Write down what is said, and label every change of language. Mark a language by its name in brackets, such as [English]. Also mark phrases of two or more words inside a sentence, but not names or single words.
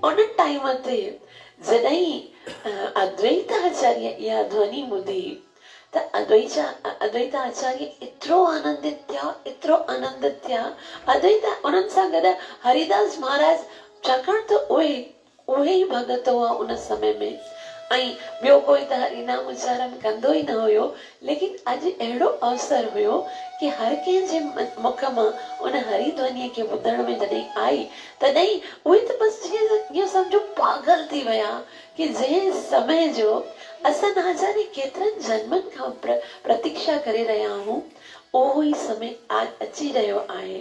[Sindhi] उन टाइम ते जॾहिं अद्वैत आचार्य इहा ध्वनि ॿुधी त अद्वैत आचार्य एतिरो आनंदित थिया, एतिरो आनंदित थिया। अद्वैत उन्हनि सां गॾु हरिदास महाराज, छाकाणि त उहे ई भगत हुआ उन समय में, ऐं ॿियो कोई त हरिनाम उच्चारण कंदो ई न हुयो, लेकिन अॼु अहिड़ो अवसर हुयो कि हर कंहिंजे मुख मां उन हरि ध्वनिअ खे ॿुधण में जॾहिं आई, तॾहिं उहे त बसि जीअं सम्झो पागल थी विया कि जंहिं समय जो असां [Hindi] न जाने [Sindhi] केतिरनि जन्मनि खां प्रतीक्षा करे रहिया आहियूं, उहो ई समय आज अची रहियो आहे।